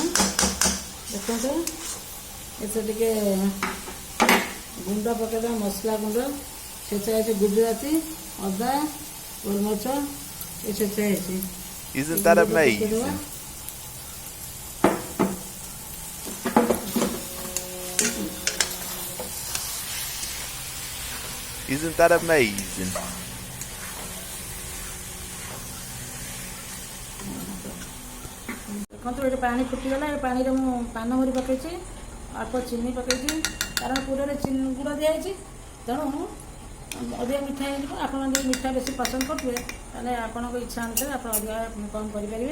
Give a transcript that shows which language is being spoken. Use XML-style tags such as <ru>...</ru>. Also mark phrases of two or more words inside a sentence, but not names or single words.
<or>ଦେଖନ୍ତୁ ଏଥିରେ ଟିକେ ଗୁଣ୍ଡ ପକାଇଦେବା, ମସଲା ଗୁଣ୍ଡ। ଛେଚା ହେଇଛି ଗୁଜୁରାତି, ଅଦା, ଗୋଲମରିଚ ଏ ଛେଚା ହେଇଛି।</or> <en>Isn't that amazing? Isn't that amazing?</en> <or>ଦେଖନ୍ତୁ ଏଠି ପାଣି ଫୁଟିଗଲା। ଏ ପାଣିରେ ମୁଁ ପାନମଧୁରୀ ପକାଇଛି, ଅଳ୍ପ ଚିନି ପକାଇଛି। କାରଣ ପୁରରେ ଗୁଡ଼ ଦିଆହେଇଛି, ତେଣୁ ଅଧିକା ମିଠା ହେଇଯିବ। ଆପଣମାନେ ଯଦି ମିଠା ବେଶୀ ପସନ୍ଦ କରୁଥିବେ ତାହେଲେ ଆପଣଙ୍କ ଇଚ୍ଛା ଅନୁସାରେ ଆପଣ ଅଧିକା କମ୍ କରିପାରିବେ।</or>